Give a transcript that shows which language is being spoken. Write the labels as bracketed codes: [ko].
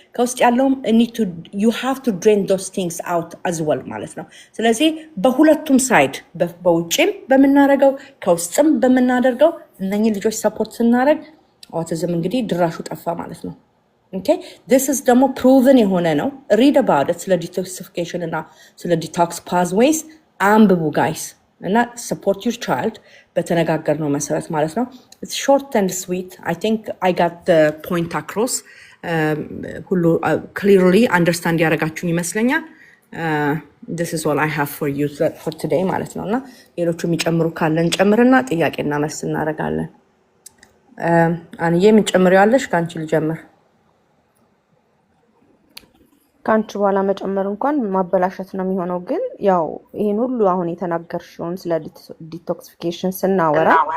[am] ከውስጥ ያለውም [en] you have to drain those things out as well [am] ማለት ነው። ስለዚህ በሁለቱም ሳይድ በውጭም በምናደርገው ከውስጥም በምናደርገው እነኚህ ልጆች ሰፖርት ስናደርግ ኦቲዝም እንግዲህ ድራሹ ጠፋ ማለት ነው። [en] Okay, this is [am] ደግሞ proven የሆነ ነው። [en] read about it [am] ስለ detoxification እና ስለ detox pathways አንብቡ guys እና [en] support your child [am] በተነጋገርነው መሰረት ማለት ነው። [en] it's short and sweet. I think I got the point across [am] ሁሉ [en] clearly understand [am] ያደረጋችሁኝ ይመስለኛል። [en] this is all I have for you for today [am] ማለት ነው። እና ሌሎቹ የሚጨምሩ ካለን ጨምርና ጥያቄና መልስ እናደርጋለን። አንዬ ምን ጨምሪያለሽ? ካንቺ ልጀምር። ካንቺ በኋላ መጨመር እንኳን ማበላሸት ነው የሚሆነው። ግን ያው ይሄን ሁሉ አሁን የተናገርሽውን ስለ ዲቶክሲፊኬሽን ስናወራ